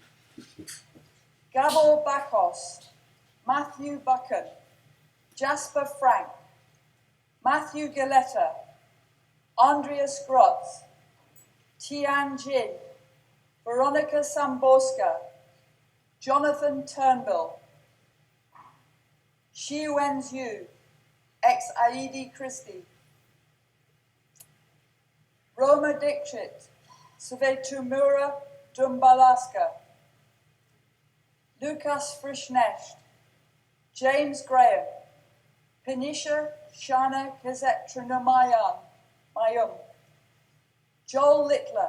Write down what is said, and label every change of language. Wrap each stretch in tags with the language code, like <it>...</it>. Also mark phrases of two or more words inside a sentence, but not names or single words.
<en>Gabor Bakos, Matthew Buchan, Jasper Frank, Matthew Galetta, Andreas Grotz, Tian Jin, Veronica Samborska, Jonathan Turnbull, Shi Wenzu, ex-Aidi Christi, Roma Dixit, Svetumura Dumbalaska, Lucas Frischnecht, James Graham, Penisha Shana Kazetranamayam, Joel Littler,</en>